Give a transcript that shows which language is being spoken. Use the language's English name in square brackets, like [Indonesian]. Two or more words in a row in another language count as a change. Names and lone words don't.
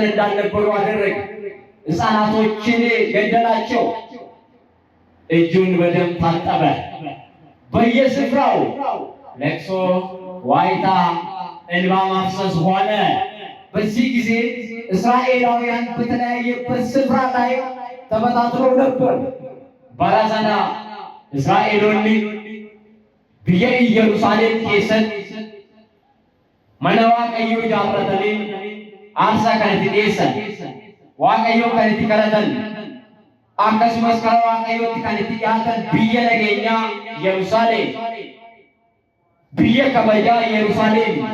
[Amharic] እንዳልነበሩ አደረገ። ሕፃናቶችን ገደላቸው። እጁን በደም ታጠበ። በየስፍራው ለቅሶ፣ ዋይታ፣ እንባ ማፍሰስ ሆነ። በዚህ ጊዜ እስራኤላውያን በተለያየበት ስፍራ ላይ ተበታትነው ነበር። [Oromo] Barazana Israa'eloonni biyya Yerusaalem keessatti mana waaqayyoo ijaarratanii aarsaa kanatti dhiyeessan, waaqayyoo kan itti kadhatan, akkasumas karaa waaqayyootti kan itti dhiyaatan biyya nageenyaa Yerusaalem, biyya kabajaa Yerusaalem.